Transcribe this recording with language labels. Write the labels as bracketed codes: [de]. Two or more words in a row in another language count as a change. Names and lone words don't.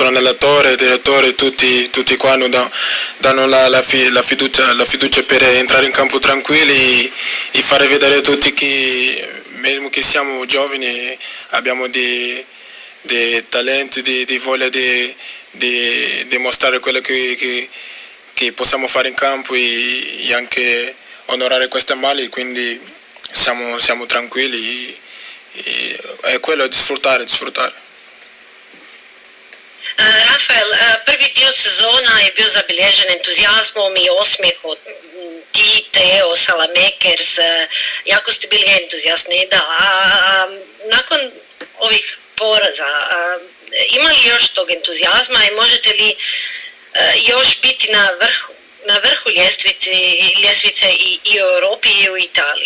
[it] allenatore, direttore, tutti qua danno la fiducia per entrare in campo tranquilli e fare vedere a tutti che mesmo che siamo giovani abbiamo di talento, di voglia di dimostrare quello che possiamo fare in campo e anche onorare queste mali, quindi siamo tranquilli e è quello di sfruttare. [hr] Rafael, prvi dio sezona je bio zabilježen entuzijazmom i osmijehom. Ti, Teo, Saelemaekers, jako ste bili entuzijasni, da. Nakon ovih poraza, ima li još tog entuzijazma i možete li još biti na vrhu ljestvice i u Europi i u Italiji?